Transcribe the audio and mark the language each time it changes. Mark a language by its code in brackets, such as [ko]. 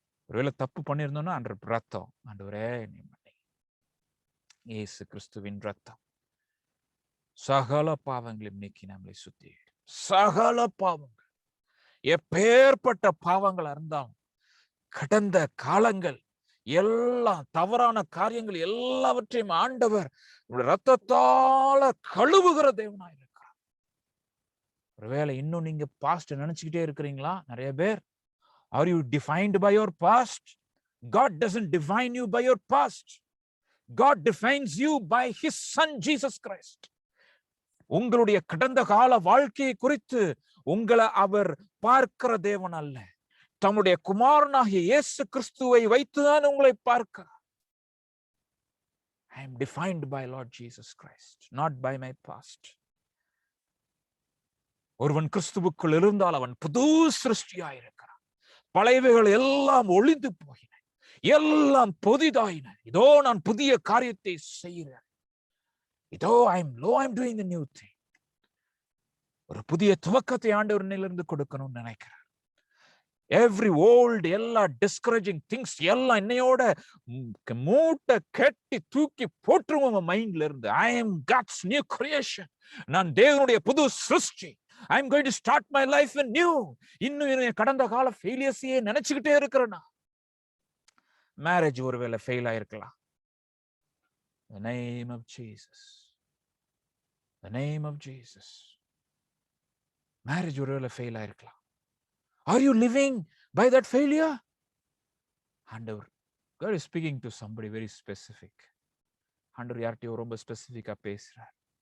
[ta] ஒருவேளை தப்பு பண்ணியிருந்தோம்னா ஆண்டவர் ரத்தம், ஆண்டவரே நீ மன்னி, இயேசு கிறிஸ்துவின் ரத்தம் சகல பாவங்களையும் நீக்கி நம்மளை சுத்தி, சகல பாவங்கள், எப்பேற்பட்ட பாவங்கள் இருந்தாலும் கடந்த காலங்கள் எல்லாம் தவறான காரியங்கள் எல்லாவற்றையும் ஆண்டவர் ரத்தத்தால கழுவுகிற தேவனா இருக்கிறார். ஒருவேளை இன்னும் நீங்க பாஸ்ட் நினைச்சுக்கிட்டே இருக்கிறீங்களா? நிறைய பேர், [en] are you defined by your past? God doesn't define you by your past. God defines you by his son Jesus Christ. [ta] உங்களுடைய கடந்த கால வாழ்க்கையை குறித்து உங்களை அவர் பார்க்கிற தேவன் அல்ல, தம்முடைய குமாரனாகிய இயேசு கிறிஸ்துவை வைத்துதான் உங்களை பார்க்கிறார். [en] I am defined by Lord Jesus Christ, not by my past. [ta] ஒருவன் கிறிஸ்துவுக்குள் இருந்தால் அவன் புது சிருஷ்டியாயிருக்கிறான். பழையவைகள் எல்லாம் ஒளிந்து போயின, எல்லாம் புதிதாயின. இதோ நான் புதிய காரியத்தை செய்கிறேன். இதோ [en] I'm doing the new thing. [ta] ஒரு புதிய துவக்கத்தை ஆண்டவரிலிருந்து கொடுக்கணும்னு நினைக்கிறேன். [en] every old [ta] எல்லா டிஸ்கரேஜிங் திங்ஸ் எல்லாம் என்னையோட மூட்டை கட்டி தூக்கி போட்டுருவோம் மைண்ட்ல இருந்து. [en] I am God's new creation. [ta] நான் தேவனுடைய புது சிருஷ்டி. [en] I am going to start my life new. [ta] இன்னும் கடந்த கால ஃபெயிலியர்ஸையே நினைச்சுக்கிட்டே இருக்கிறேன்னா. மேரேஜ் ஒருவேளை fail ஆயிருக்கலாம். [en] The name of Jesus. The name of Jesus. [ta] Marriage ஒருவேளை fail ஆயிருக்கலாம். [en] Are you living by that failure? ஆண்டவர், God is speaking to somebody very specific. [ta] ஆண்டவர் யார்கிட்டயோ ரொம்ப ஸ்பெசிஃபிக்கா பேசுறார்.